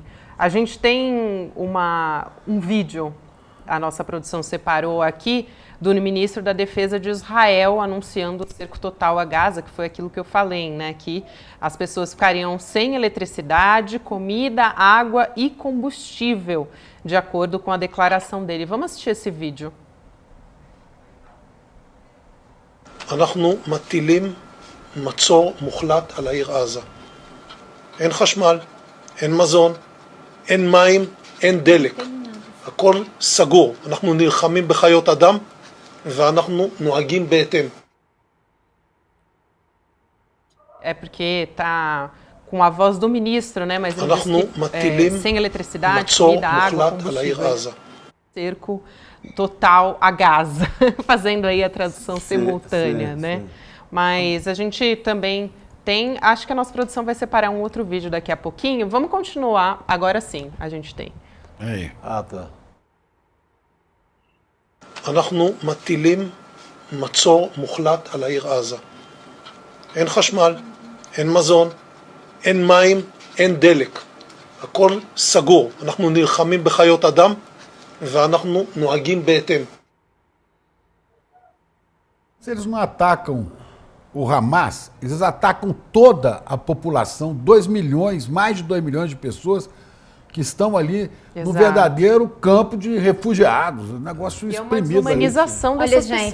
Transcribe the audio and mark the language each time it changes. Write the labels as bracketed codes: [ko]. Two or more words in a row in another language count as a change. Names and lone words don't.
[pt] A gente tem um vídeo, a nossa produção separou aqui, do ministro da Defesa de Israel anunciando o cerco total a Gaza, que foi aquilo que eu falei, né? Que as pessoas ficariam sem eletricidade, comida, água e combustível, de acordo com a declaração dele. Vamos assistir esse vídeo. [he] אנחנו מטילים מצור מוחלט על העיר עזה. אין חשמל, אין מזון, אין מים, אין דלק. הכל סגור. אנחנו נלחמים בחיות אדם ואנחנו נוהגים בהתאם. [pt] É porque tá com a voz do ministro, né? Mas ele disse que, sem eletricidade, comida, água, combustível. Cerco total a Gaza, fazendo aí a tradução simultânea, né? Sim. Mas a gente também tem, acho que a nossa produção vai separar um outro vídeo daqui a pouquinho. Vamos continuar, agora sim, a gente tem. Aí. Ah, tá. [he] אנחנו מטילים מצור מוחלט על העיר עזה. אין חשמל, אין מזון, אין מים, אין דלק. הכל סגור. אנחנו נלחמים בחיות אדם ואנחנו נוהגים בהתאם. [pt] Se eles não atacam o Hamas, eles atacam toda a população, 2 milhões, mais de 2 milhões de pessoas que estão ali no verdadeiro campo de refugiados, um negócio exprimido. É uma desumanização dessas pessoas.